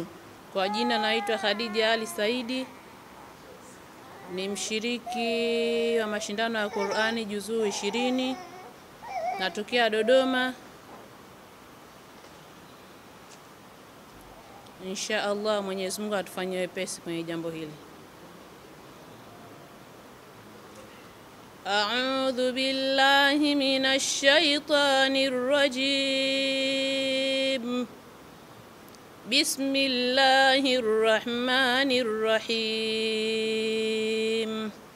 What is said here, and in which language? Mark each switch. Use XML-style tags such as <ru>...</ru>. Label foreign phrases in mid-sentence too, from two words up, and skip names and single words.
<sw>Kwa jina naitwa Khadija Ali Saidi, ni mshiriki wa mashindano ya Qur'ani juzuu 20, natokea Dodoma.</sw> <ar>إن شاء الله</ar> <sw>Mwenyezi Mungu atufanyie wepesi kwenye jambo hili.</sw> <ar>أعوذ بالله من الشيطان الرجيم. بسم الله الرحمن الرحيم.</ar>